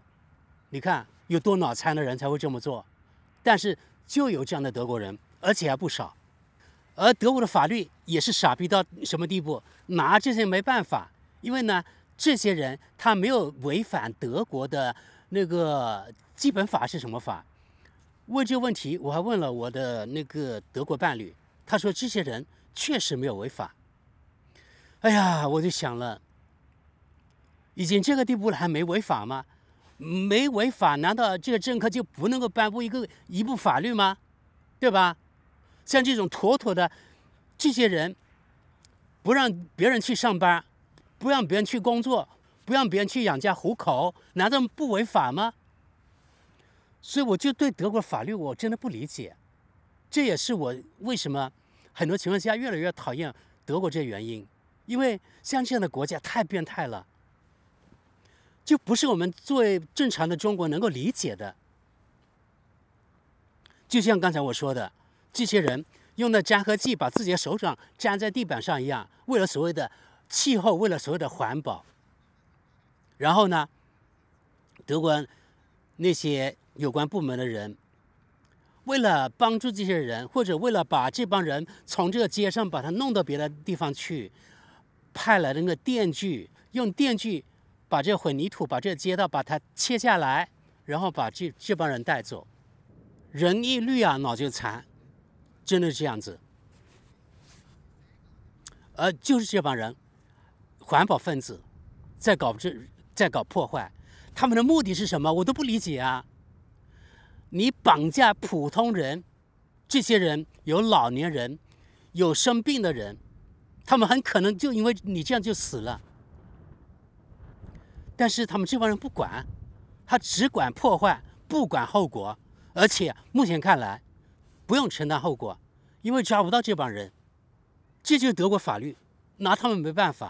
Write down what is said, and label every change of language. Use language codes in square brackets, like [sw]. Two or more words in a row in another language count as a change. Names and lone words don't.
[zh] 你看有多腦殘的人才會這麼做，但是就有這樣的德國人，而且還不少。而德國的法律也是傻逼到什麼地步，拿這些沒辦法，因為呢，這些人他沒有違反德國的那個基本法是什麼法？問這個問題，我還問了我的那個德國伴侶，他說這些人確實沒有違法。哎呀，我就想了，已經這個地步了，還沒違法嗎？沒違法，難道這個政客就不能夠頒布一部法律嗎？對吧？像這種妥妥的，這些人不讓別人去上班，不讓別人去工作，不讓別人去養家糊口，難道不違法嗎？所以我就對德國法律我真的不理解，這也是我為什麼很多情況下越來越討厭德國這原因，因為像這樣的國家太變態了，就不是我們作為正常的中國能夠理解的。就像剛才我說的，這些人用的粘合劑把自己的手掌粘在地板上一樣，為了所謂的氣候，為了所謂的環保。然後呢，德國那些有關部門的人，為了幫助這些人，或者為了把這幫人從這個街上把他弄到別的地方去，派來的那個電鋸，用電鋸把這混凝土、把這個街道把它切下來，然後把這幫人帶走。人一綠啊，腦就殘。真的是這樣子，就是這幫人，環保分子，在搞破壞，他們的目的是什麼？我都不理解啊！你綁架普通人，這些人有老年人，有生病的人，他們很可能就因為你這樣就死了。但是他們這幫人不管，他只管破壞，不管後果，而且目前看來，不用承擔後果，因為抓不到這幫人，這就是德國法律，拿他們沒辦法。